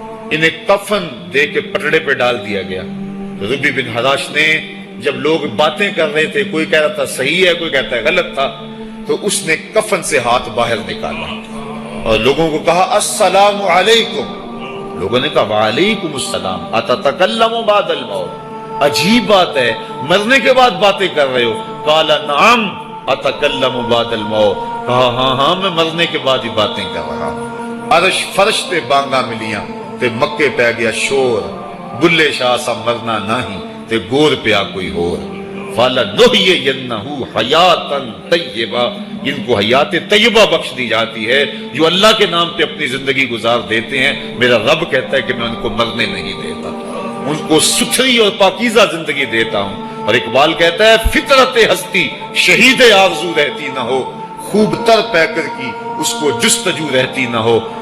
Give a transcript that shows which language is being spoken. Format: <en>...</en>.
<ur>انہیں کفن دے کے پٹڑے پہ ڈال دیا گیا. ربی بن حراش نے جب لوگ باتیں کر رہے تھے, کوئی کہہ رہا تھا صحیح ہے کوئی کہتا ہے غلط تھا, تو اس نے کفن سے ہاتھ باہر نکالا اور لوگوں کو کہا السلام علیکم. لوگوں نے کہا وعلیکم السلام,</ur> <ar>اتتکلم بعد الموت,</ar> <ur>عجیب بات ہے مرنے کے بعد باتیں کر رہے ہو.</ur> <ar>قال نعم اتکلم بعد الموت,</ar> <ur>کہا ہاں ہاں میں مرنے کے بعد ہی باتیں کر رہا ہوں.</ur> <pa>عرش فرش تے بانگا ملیاں تے مکے پہ گیا شور, بلے شاہ سا مرنا نہیں تے گور پیا کوئی ہور.</pa> <ar>فَلَنُحْيِيَنَّهُ حَيَاتًا طَيِّبَةً,</ar> <ur>ان کو حیات طیبہ بخش دی جاتی ہے جو اللہ کے نام پہ اپنی زندگی گزار دیتے ہیں. میرا رب کہتا ہے کہ میں ان کو مرنے نہیں دیتا, ان کو ستھری اور پاکیزہ زندگی دیتا ہوں. اور اقبال کہتا ہے فطرت ہستی شہید آرزو رہتی نہ ہو, خوب تر پیکر کی اس کو جستجو رہتی نہ ہو.</ur>